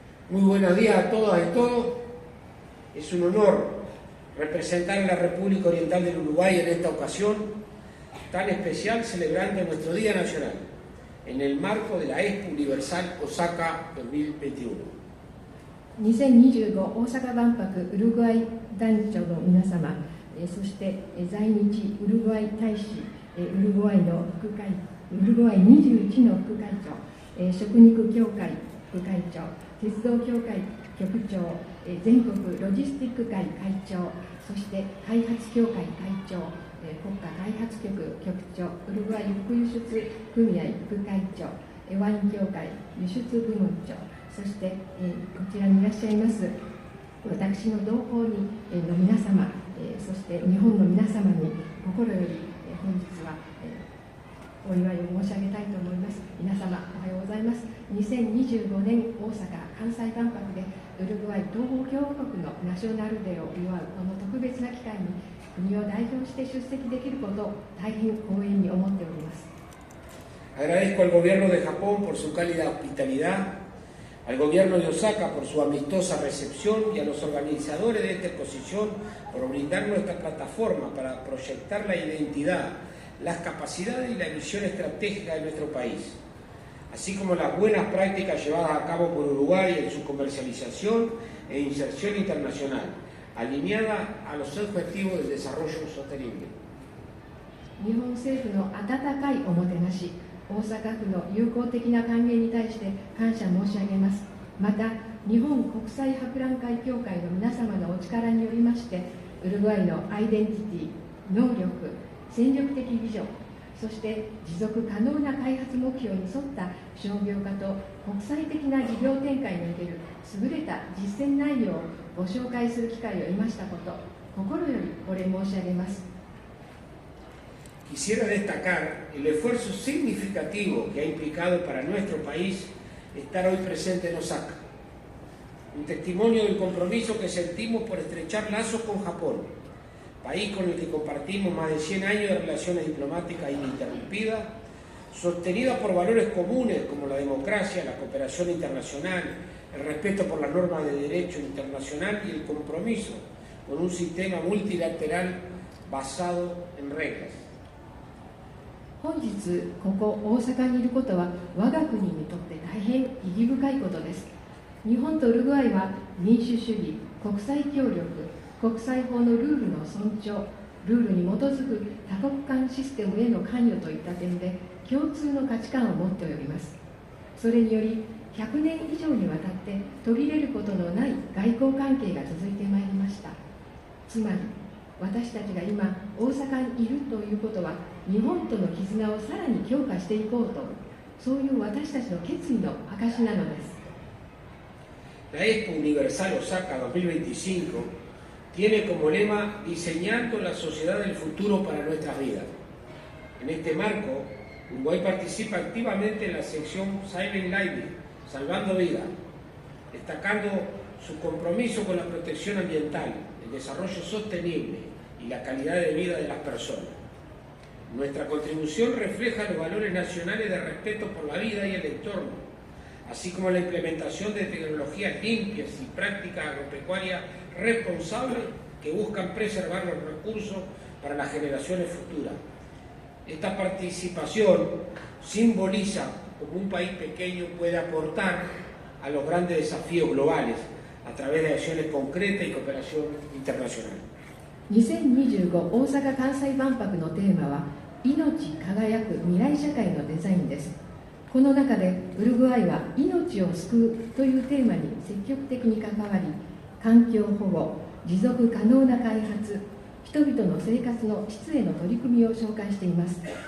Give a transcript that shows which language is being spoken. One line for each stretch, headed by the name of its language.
Spanish: Muy buenos días a todas y todos. Es un honor representar a la República Oriental del Uruguay en esta ocasión tan especial, celebrando nuestro Día Nacional, en el marco de la Expo Universal Osaka 2021.
Japanese: 2025大阪万博ウルグアイ団長の皆様、そして在日ウルグアイ大使、ウルグアイの副会、ウルグアイ21の副会長、食肉協会副会長、鉄道協会局長、全国ロジスティック会会長、そして開発協会会長、国家開発局局長、ウルグアイ副輸出組合副会長、ワイン協会輸出部門長、そして、こちらにいらっしゃいます私の同胞に、の皆様、そして日本の皆様に心より、本日は、お祝いを申し上げたいと思います。皆様おはようございます。2025年大阪・関西万博でウルグアイ東方共和国のナショナルデーを祝うこの特別な機会に国を代表して出席できることを大変光栄に思っております。
Spanish: Agradezco al gobierno de Japón por su cálida hospitalidad, al gobierno de Osaka por su amistosa recepción y a los organizadores de esta exposición por brindarnos esta plataforma para proyectar la identidad, las capacidades y la visión estratégica de nuestro país, así como las buenas prácticas llevadas a cabo por Uruguay en su comercialización e inserción internacional, alineada a los objetivos del desarrollo sostenible.
Japanese: 日本政府の温かいおもてなし、大阪府の友好的な歓迎に対して感謝申し上げます。また、日本国際博覧会協会の皆様のお力によりまして、ウルグアイのアイデンティティ、能力、戦力的ビジョン、そして持続可能な開発目標に沿った商業化と国際的な事業展開における優れた実践内容をご紹介する機会を得ましたこと、心よりお礼申し上げます。
Spanish: Quisiera destacar el esfuerzo significativo que ha implicado para nuestro país estar hoy presente en Osaka, un testimonio del compromiso que sentimos por estrechar lazos con Japón, país con el que compartimos más de 100 años de relaciones diplomáticas ininterrumpidas, sostenidas por valores comunes como la democracia, la cooperación internacional, el respeto por las normas de derecho internacional y el compromiso con un sistema multilateral basado en reglas.
Japanese: 本日ここ大阪にいることは我が国にとって大変意義深いことです。日本とウルグアイは民主主義、国際協力、国際法のルールの尊重、ルールに基づく多国間システムへの関与といった点で共通の価値観を持っております。それにより100年以上にわたって途切れることのない外交関係が続いてまいりました。つまり私たちが今大阪にいるということは、日本との絆をさらに強化していこうと、そういう私たちの決意の証なのです。
Spanish: La Expo Universal Osaka 2025 tiene como lema Diseñando la sociedad del futuro para nuestras vidas. En este marco, Uruguay participa activamente en la sección Saving Lives, Salvando Vidas, destacando su compromiso con la protección ambiental, el desarrollo sostenible y la calidad de vida de las personas. Nuestra contribución refleja los valores nacionales de respeto por la vida y el entorno, así como la implementación de tecnologías limpias y prácticas agropecuarias responsables que buscan preservar los recursos para las generaciones futuras. Esta participación simboliza cómo un país pequeño puede aportar a los grandes desafíos globales a través de acciones concretas y cooperación internacional.
Japanese: 2025大阪・関西万博のテーマは命輝く未来社会のデザインです。この中でウルグアイは命を救うというテーマに積極的に関わり、環境保護、持続可能な開発、人々の生活の質への取り組みを紹介しています。